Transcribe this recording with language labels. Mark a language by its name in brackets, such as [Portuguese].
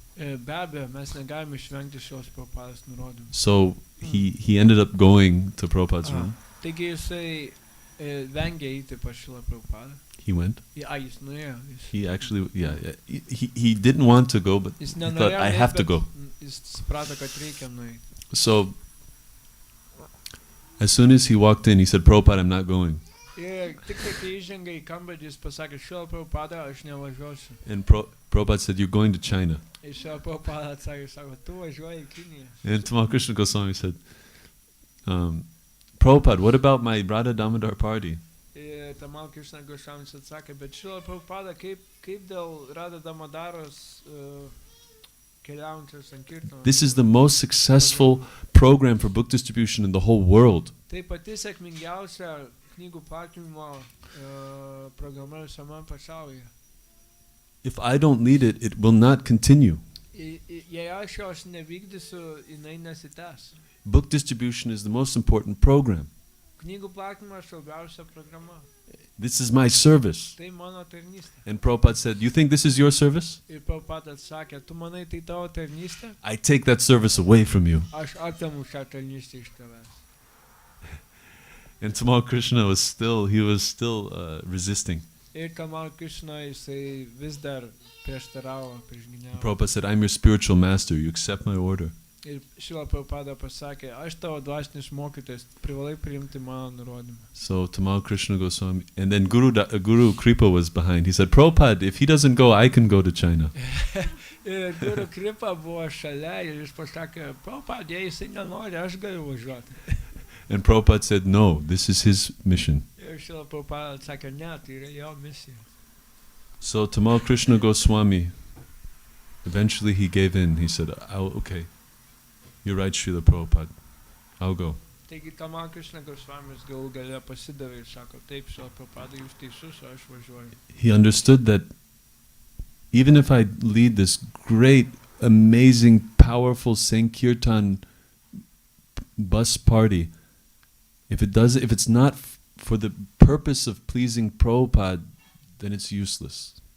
[Lithuanian] Be abejo, mes negalime išvengti šios Prabhupados nurodymų. [English] So he ended up going to Prabhupada's room. [Lithuanian] Taigi jisai vengė eiti pas Šrilą Prabhupadą. [English] He went. [Lithuanian] Jis nuėjo. [English] He actually, he didn't want to go, but he thought, I have to go. [Lithuanian] Jis suprato, kad reikia nueiti. [English] So, as soon as he walked in, he said, "Prabhupada, I'm not going." [Lithuanian] Ir tik tai, kai įžengė į kambarį, jis pasakė, Šrila Prabhupada, aš nevažiuosiu. [English] And Prabhupada said, "You're going to China." [Lithuanian] Ir Šrila Prabhupada atsakė, sako, tu važiuoji į Kiniją. [English] And Tamal Krishna Goswami said, "Prabhupada, what about my Radha Damodar party?" [Lithuanian] Ir Tamal Krishna Goswami atsakė, bet Šrila Prabhupada, kaip dėl Radha Damodaros keliaujančios sankirtanos? [English] This is the most successful program for book distribution in the whole world. [Lithuanian] Tai pati sėkmingiausia knygų platinimo programa visame pasaulyje. [English] If I don't lead it, it will not continue. [Lithuanian] Jei aš jos nevykdysiu, jinai nesitęs. [English] Book distribution is the most important program. [Lithuanian] Knygų platinimas svarbiausia programa. [English] This is my service. [Lithuanian] Tai mano tarnystė. [English] And Prabhupada said, "You think this is your service? [Lithuanian] Ir Prabhupada atsakė, tu manai tai tavo tarnystė? [English] I take that service away from you." [Lithuanian] Aš atimu šią tarnystę iš tavęs. [English] And Tamal Krishna was still resisting. [Lithuanian] Ir Tamal Krishna jisai vis dar prieštaravo, priešgyniavo. [English] Prabhupada said, "I'm your spiritual master. You accept my order." [Lithuanian] Ir Šrila Prabhupada pasakė, aš tavo dvasinis mokytojas, privalai priimti mano nurodymą. [English] So Tamal Krishna Goswami, and then Guru Kripa was behind. He said, "Prabhupada, if he doesn't go, I can go to China." [Lithuanian] Ir Guru Kripa buvo šalia ir jis pasakė, Prabhupada, jei jisai nenori, aš galiu važiuoti. [English] And Prabhupada said, "No, this is his mission." [Lithuanian] Ir Šrila Prabhupada atsakė, ne, tai yra jo misija. [English] So Tamal Krishna Goswami eventually he gave in. He said, okay, you're right, Srila Prabhupada, I'll go. [Lithuanian] Taigi Tamal Krishna Gosvamis galų gale pasidavė ir sako, taip, Srila Prabhupada, jūs teisus, o aš važiuoju. [English] He understood that even if I lead this great, amazing, powerful Sankirtan bus party, if it's not for the purpose of pleasing Prabhupada, then it's useless.